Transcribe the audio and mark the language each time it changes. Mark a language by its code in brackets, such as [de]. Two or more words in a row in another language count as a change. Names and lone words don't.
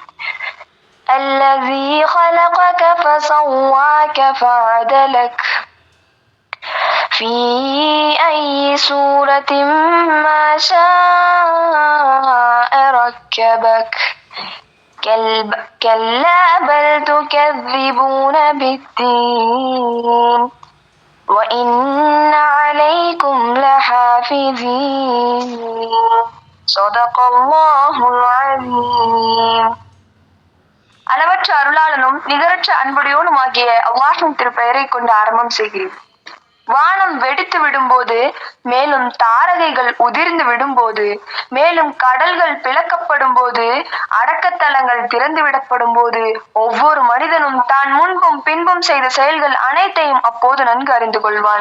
[ar] الذي خلقك فسواك فعدلك في أي سورة ما شاء ركبك كلا بل تكذبون بالدين وإن عليكم لحافظين صدق الله العظيم. [ta] அளவற்ற அருளாளனும் நிகரற்ற அன்புடையோனும் ஆகிய அல்லாஹ்வின் திருப்பெயரை கொண்டு ஆரம்பம் செய்கிறேன். வானம் வெடித்து விடும்போது, மேலும் தாரகைகள் உதிர்ந்து விடும்போது, மேலும் கடல்கள் பிளக்கப்படும் போது, அடக்கத்தலங்கள் திறந்து விடப்படும் போது, ஒவ்வொரு மனிதனும் தான் முன்பும் பின்பும் செய்த செயல்கள் அனைத்தையும் அப்போது நன்கு அறிந்து கொள்வான்.